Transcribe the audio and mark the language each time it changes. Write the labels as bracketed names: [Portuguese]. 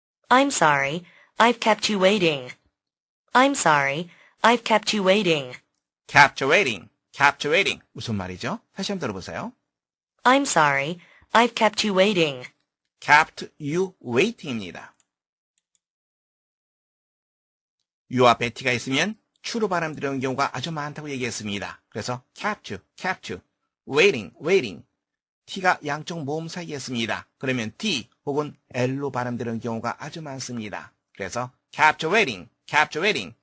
[English] I'm sorry. I've kept you waiting. I'm sorry. I've kept you waiting. captivating, captivating. [Korean] 무슨 말이죠? 다시 한번 들어보세요. [English] I'm sorry. I've kept you waiting. kept you waiting [Korean] 입니다. you와 bet가 있으면 추로 발음 들어오는 경우가 아주 많다고 얘기했습니다. 그래서 [English] kept you, waiting, waiting. [Korean] t가 양쪽 모음 사이에 있습니다. 그러면 d 혹은 l로 발음 들어오는 경우가 아주 많습니다. 그래서 [English] kept waiting.